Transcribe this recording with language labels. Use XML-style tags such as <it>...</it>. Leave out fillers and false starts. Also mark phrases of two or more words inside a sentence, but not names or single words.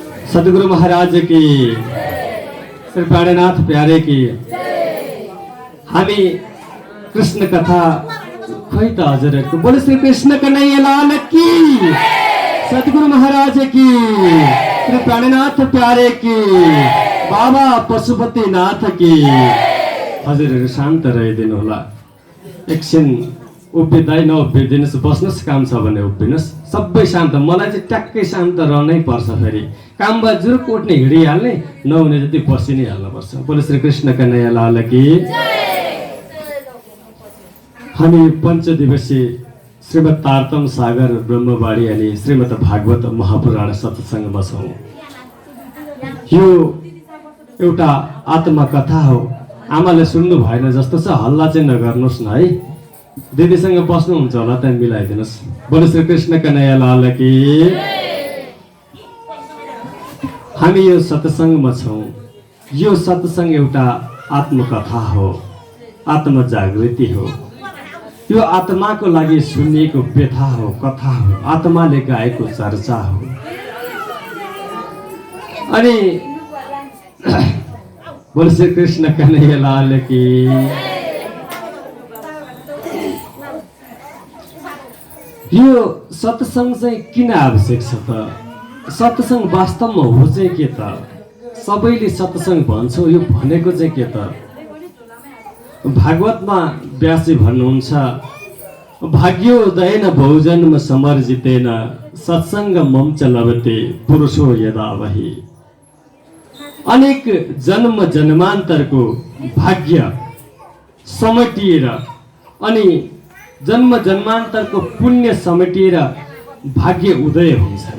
<hi>सद्गुरु महाराज की, श्री प्राणनाथ प्यारे की।</hi> <ne>हामी कृष्ण कथा खै त हजुरहरूको</ne> <hi>बोले श्री कृष्ण कन्हैया लाल की, सद्गुरु महाराज की, श्री प्राणनाथ प्यारे की, बाबा पशुपति नाथ की।</hi> <ne>हजुरहरू शान्त रहिदिनु होला। एकछिन उभिँदै नउभिदिनुहोस्, बस्नुहोस्, काम छ भने उभिनुहोस्। सबै शान्त, मलाई चाहिँ ट्याक्कै शान्त रहनै पर्छ। फेरि काममा जुरुक उठ्ने हिँडिहाल्ने, नहुने जति बसि नै हाल्नुपर्छ।</ne> <hi>बोले श्री कृष्ण कन्हैया लाल की।</hi> <ne>हामी पञ्चदिवसीय श्रीमद् तारतम सागर ब्रह्मवाणी अनि श्रीमद् भागवत महापुराण सत्सङ्गमा छौँ। यो एउटा आत्मकथा हो। आमाले सुन्नु भएन जस्तो छ, हल्ला चाहिँ नगर्नुहोस् न है। दिदीसँग बस्नुहुन्छ होला, त्यहाँ मिलाइदिनुहोस्।</ne> <hi>बोले श्री कृष्ण कन्हैया लाल की।</hi> <ne>हामी यो सत्सङ्गमा छौँ। यो सत्सङ्ग एउटा आत्मकथा हो, आत्मजागृति हो। यो आत्माको लागि सुनिएको व्यथा हो, कथा हो, आत्माले गाएको चर्चा हो।</ne> <hi>अनि बोले श्री कृष्ण कन्हैया लाल की।</hi> <ne>यो सत्सङ्ग चाहिँ किन आवश्यक छ त? सत्सङ्ग वास्तवमा हो चाहिँ के त? सबैले सत्सङ्ग भन्छौँ, यो भनेको चाहिँ के त? भागवतमा व्यासजी भन्नुहुन्छ,</ne> <sa>भाग्योदयेन बहुजन्म समर्जितेन सत्सङ्ग मम च लभते पुरुषो यदा वही।</sa> <ne>अनेक जन्म जन्मान्तरको भाग्य समेटिएर अनि जन्म जन्मान्तरको पुण्य समेटिएर भाग्य उदय हुन्छ अरे।</ne>